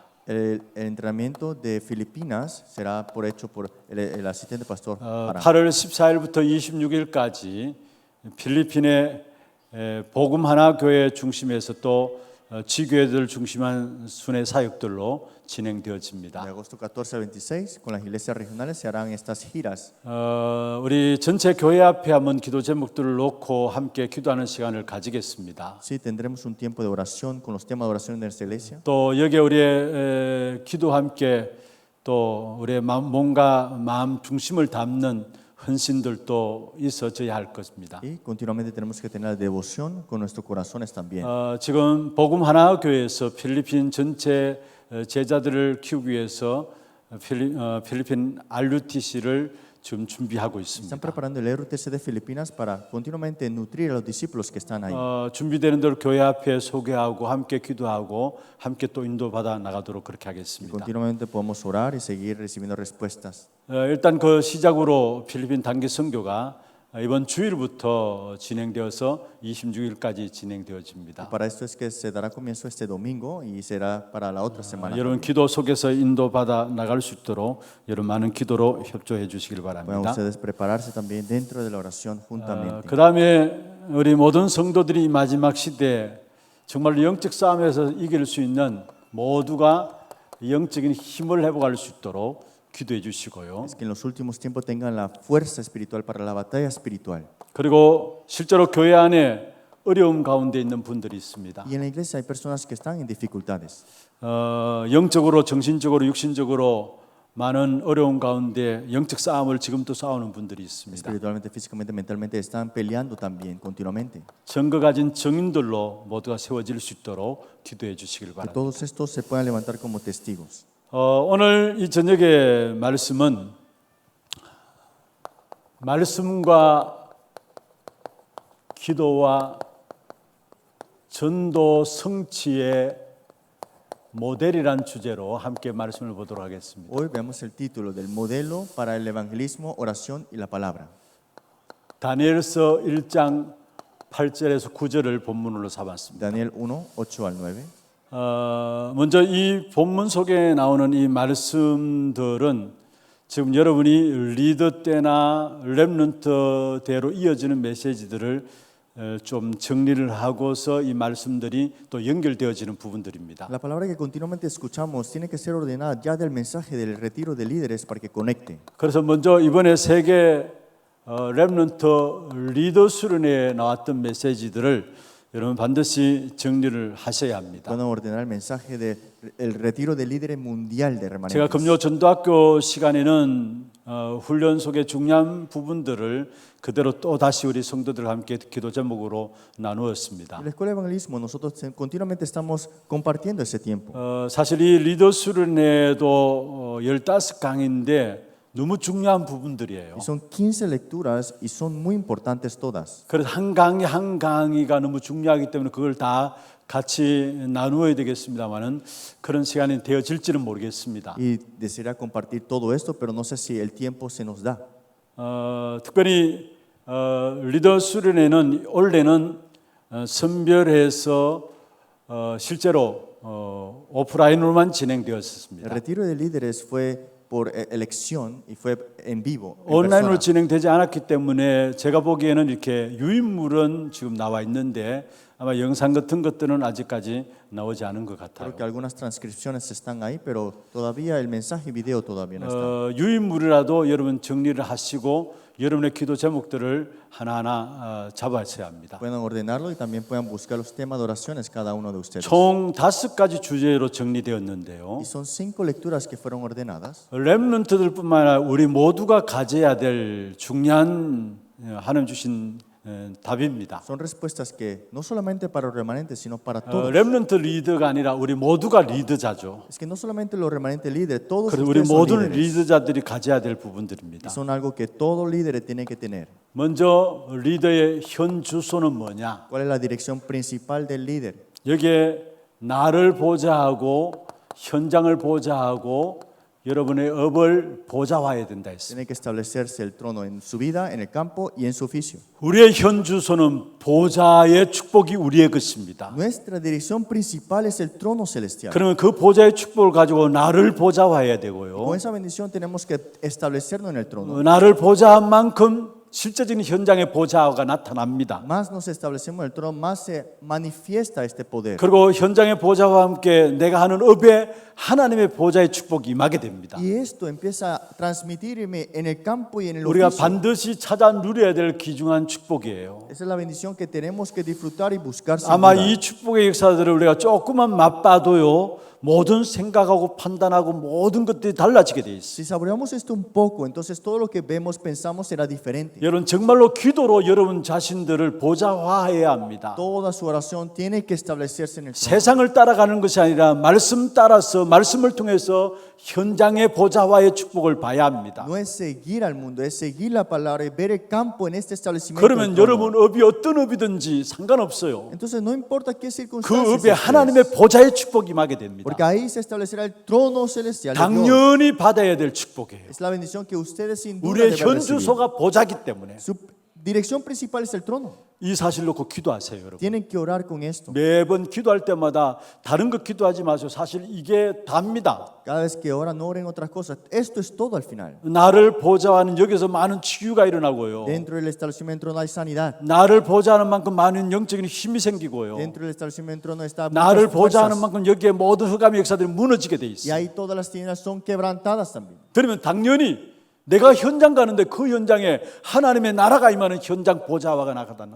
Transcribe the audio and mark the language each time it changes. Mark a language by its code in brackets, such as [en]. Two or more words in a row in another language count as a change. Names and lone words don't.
[es] El entrenamiento de Filipinas será hecho por el asistente pastor Aram. [ko] 8월 14일부터 26일까지 필리핀의 복음 하나 교회 중심에서 또 지교회들 중심한 순회 사역들로 [es] De [ko] 진행되어집니다. [es] agosto 14 al 26, con las iglesias regionales se harán estas giras. [ko] 우리 전체 교회 앞에 한번 기도 제목들을 놓고 함께 기도하는 시간을 가지겠습니다. [es] Sí, tendremos un tiempo de oración con los temas de oración de nuestra iglesia. [ko] 또 여기에 우리의 기도 함께 또 우리의 몸과 마음 중심을 담는 헌신들도 있어져야 할 것입니다. [es] Y continuamente tenemos que tener devoción con nuestros corazones también. [ko] 지금 복음 하나 교회에서 필리핀 전체 제자들을 키우기 위해서 필리핀 RUTC를 지금 준비하고 [es] Están [ko] 있습니다. [es] preparando el RUTC de Filipinas para continuamente nutrir a los discípulos que están ahí. [ko] 준비되는 대로 교회 앞에 소개하고 함께 기도하고 함께 또 인도받아 나가도록 그렇게 [es] Y [ko] 하겠습니다. [es] continuamente podemos orar y seguir recibiendo respuestas. [ko] 일단 그 시작으로 필리핀 단기 선교가 이번 주일부터 진행되어서 26일까지 진행되어집니다. [es] Para esto es que se dará comienzo este domingo y será para la otra semana. [ko] 여러분 기도 속에서 인도받아 나갈 수 있도록 여러분 많은 기도로 협조해 주시길 [es] Puedan [ko] 바랍니다. [es] ustedes prepararse también dentro de la oración juntamente. [ko] 그 다음에 우리 모든 성도들이 이 마지막 시대에 정말 영적 싸움에서 이길 수 있는 모두가 영적인 힘을 회복할 수 있도록 기도해 주시고요. [es] Es que en los últimos tiempos tengan la fuerza espiritual para la batalla espiritual. [ko] 그리고 실제로 교회 안에 어려움 가운데 있는 분들이 있습니다. [es] Y en la iglesia hay personas que están en dificultades. [ko] 영적으로, 정신적으로, 육신적으로 많은 어려움 가운데 영적 싸움을 지금도 싸우는 분들이 있습니다. [es] Espiritualmente, físicamente, mentalmente están peleando también continuamente. [ko] 증거 가진 증인들로 모두가 세워질 수 있도록 기도해 주시길 [es] Que [ko] 바랍니다. [es] todos estos se puedan levantar como testigos. [ko] 오늘 이 저녁의 말씀은 말씀과 기도와 전도 성취의 모델이란 주제로 함께 말씀을 보도록 하겠습니다. [es] Hoy veamos el título del modelo para el evangelismo, oración y la palabra. [ko] 다니엘서 1장 8절에서 9절을 본문으로 삼았습니다. [es] Daniel 1, 8 al 9. [ko] 먼저 이 본문 속에 나오는 이 말씀들은 지금 여러분이 리더 때나 렘넌트 대로 이어지는 메시지들을 좀 정리를 하고서 이 말씀들이 또 연결되어지는 부분들입니다. [es] La palabra que continuamente escuchamos tiene que ser ordenada ya del mensaje del retiro de líderes para que conecte. [ko] 그래서 먼저 이번에 세계 렘넌트 리더 수련회에 나왔던 메시지들을 여러분 반드시 정리를 하셔야 합니다. [es] Pueden ordenar el mensaje del retiro de líderes mundial de [ko] 제가 [es] remanentes. [ko] 금요 전도학교 시간에는 훈련 속의 중요한 부분들을 그대로 또 다시 우리 성도들과 함께 기도 제목으로 나누었습니다. [es] En la escuela de evangelismo nosotros continuamente estamos compartiendo ese tiempo. [ko] 사실 이 리더 수련회도 15강인데 너무 중요한 부분들이에요. [es] Y son 15 lecturas y son muy importantes todas. [ko] 그래서 한 강의 한 강의가 너무 중요하기 때문에 그걸 다 같이 나누어야 되겠습니다만은 그런 시간이 되어질지는 모르겠습니다. [es] Y desearía compartir todo esto, pero no sé si el tiempo se nos da. [ko] 특별히 리더 수련회는 올해는 선별해서 실제로 오프라인으로만 [es] El [ko] 진행되었습니다. [es] retiro de líderes fue por elección y fue en vivo. en [ko] 온라인으로 [es] persona. [ko] 진행되지 않았기 때문에 제가 보기에는 이렇게 유인물은 지금 나와 있는데 아마 영상 같은 것들은 아직까지 나오지 않은 것 같아요. [es] Creo que algunas transcripciones están ahí, pero todavía el mensaje y video todavía no están. [ko] 유인물이라도 여러분 정리를 하시고 여러분의 기도 제목들을 하나하나 잡아셔야 합니다. [es] Puedan ordenarlo y también puedan buscar los temas de oraciones cada uno de ustedes. [ko] 총 5가지 주제로 정리되었는데요. [es] Y son 5 lecturas que fueron ordenadas. [ko] 렘넌트들뿐만 아니라 우리 모두가 가져야 될 중요한 하나님 주신 답입니다. [es] Son respuestas que no solamente para los remanentes, sino para todos. [ko] 렘넌트 리더가 아니라 우리 모두가 리더자죠. [es] Es que no solamente los remanentes líderes, todos [ko] 그래서 우리 [es] ustedes son [ko] 모든 [es] líderes. [ko] 리더자들이 가져야 될 부분들입니다. [es] Y son algo que todo líder tiene que tener. [ko] 먼저 리더의 현 주소는 뭐냐? [es] ¿Cuál es la dirección principal del líder? [ko] 여기에 나를 보좌하고 현장을 보좌하고 여러분의 업을 보좌화해야 된다 했습니다. [es] Tiene que establecerse el trono en su vida, en el campo y en su oficio. [ko] 우리의 현 주소는 보좌의 축복이 우리의 것입니다. [es] Nuestra dirección principal es el trono celestial. [ko] 그러면 그 보좌의 축복을 가지고 나를 보좌화해야 되고요. [es] Con esa bendición tenemos que establecernos en el trono. [ko] 나를 보좌한 만큼 실제적인 현장의 보좌가 나타납니다. [es] Más nos establecemos en el trono, más se manifiesta este poder. [ko] 그리고 현장의 보좌와 함께 내가 하는 업에 하나님의 보좌의 축복이 임하게 됩니다. [es] Y esto empieza a transmitirme en el campo y en el [ko] 우리가 [es] oficio. [ko] 반드시 찾아 누려야 될 귀중한 축복이에요. [es] Esa es la bendición que tenemos que disfrutar y buscar sin [ko] 아마 [es] duda. [ko] 이 축복의 역사들을 우리가 조금만 맛봐도요, 모든 생각하고 판단하고 모든 것들이 달라지게 돼 있어요. [es] Si saboreamos esto un poco, entonces todo lo que vemos, pensamos será diferente. [ko] 여러분 정말로 기도로 여러분 자신들을 보좌화해야 합니다. [es] Toda su oración tiene que establecerse en el trono. [ko] 세상을 따라가는 것이 아니라 말씀 따라서 말씀을 통해서 현장의 보좌화의 축복을 봐야 합니다. [es] No es seguir al mundo, es seguir la palabra y ver el campo en este establecimiento. [ko] 그러면 [es] del trono. [ko] 여러분 업이 어떤 업이든지 상관없어요. [es] Entonces no importa qué [ko] 그 [es] circunstancias [ko] 업에 [es] estés, [ko] 하나님의 보좌의 축복이 임하게 됩니다. [es] porque ahí se establecerá el trono celestial. de Dios. [ko] 당연히 받아야 될 축복이에요. [es] Es la bendición que ustedes sin duda [ko] 우리의 [es] deben [ko] 현 [es] recibir. [ko] 주소가 보좌기 때문에 [es] Su dirección principal es el trono. [ko] 이 사실 놓고 기도하세요, 여러분. [es] Tienen que orar con esto. [ko] 매번 기도할 때마다 다른 것 기도하지 마세요. 사실 이게 답니다. [es] Cada vez que oran, no oren otras cosas. Esto es todo al final. [ko] 나를 보좌하는 여기서 많은 치유가 일어나고요. [es] Dentro del establecimiento no hay sanidad. [ko] 나를 보좌하는 만큼 많은 영적인 힘이 생기고요. [es] Dentro del establecimiento no está [ko] 나를 [es] muchas [ko] 보좌하는 [es] fuerzas. [ko] 만큼 여기에 모든 흑암의 역사들이 무너지게 돼 [es] Y [ko] 있어요. [es] ahí todas las tinieblas son quebrantadas también. [ko] 그러면 당연히 내가 현장 가는데 그 현장에 하나님의 나라가 임하는 현장 보좌화가 나타나게